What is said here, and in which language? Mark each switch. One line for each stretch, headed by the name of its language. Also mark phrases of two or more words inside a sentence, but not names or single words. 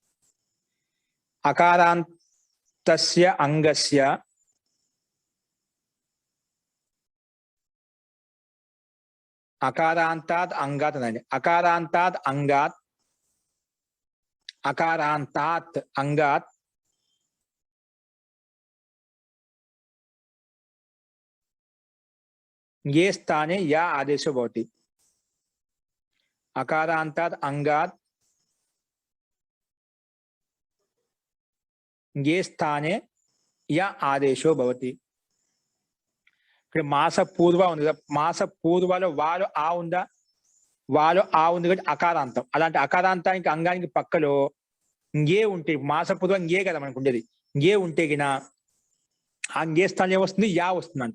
Sanskrit: అకారాంతస్య అంగస్య అకారాంతాత్ అంగాత్ అనండి. అకారాంతాత్ అంగాత్ ये स्थाने या आदेशो भवति. अकारांतात् अंगात् ये स्थाने या आदेशो भवति.
Telugu: ఇక్కడ మాస పూర్వ ఉంది కదా, మాస పూర్వలో వాలు ఆ ఉందా? వాలు ఆ ఉంది కాబట్టి అకారాంతం. అలాంటి అకారాంతానికి అంగానికి పక్కలో ఇంగే ఉంటే మాస పూర్వం ఇంగే కదా మనకు ఉండేది. ఇంగే ఉంటే గిన ఆ ఇంగే స్థానం ఏమొస్తుంది? యా వస్తుందంట.